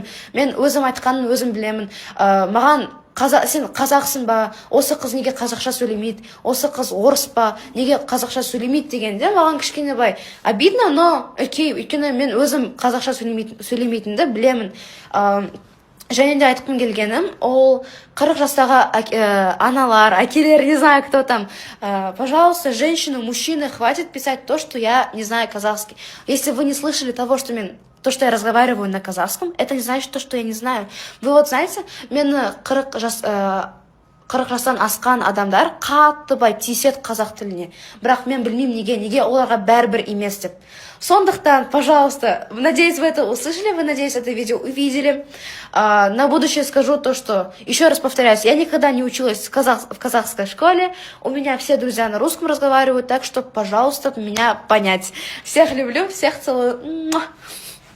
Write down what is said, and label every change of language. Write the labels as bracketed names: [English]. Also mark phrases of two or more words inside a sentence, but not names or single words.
[Kazakh] Мен өзім айтқанын өзім білемін. Маған сен қазақсың ба, осы қыз неге қазақша сөйлемейді, осы қыз орыс па, неге қазақша сөйлемейді дегенде маған кішкене бай [Russian] обидно, но окей, [Kazakh] өйткені мен өзім қазақша сөйлемейтінді білемін. Және де айтқым келгенім, ол 40 жастағы аналар, әкелер, [Russian] не знаю, кто там. Пожалуйста, женщины, мужчины, хватит писать то, что я не знаю казахский. Если вы не слышали того, что я разговариваю на казахском, это не значит то, что я не знаю. Вы вот знаете, [Kazakh] мен 40 жастан асқан адамдар қатты бай тиіседі қазақ тіліне. Бірақ мен білмеймін неге оларға бәрібір емес деп. Сондықтан, [Russian] пожалуйста, надеюсь, вы это услышали, вы, надеюсь, это видео увидели. На будущее скажу то, что, еще раз повторяюсь, я никогда не училась в казахской школе, у меня все друзья на русском разговаривают, так что, пожалуйста, меня понять. Всех люблю, всех целую.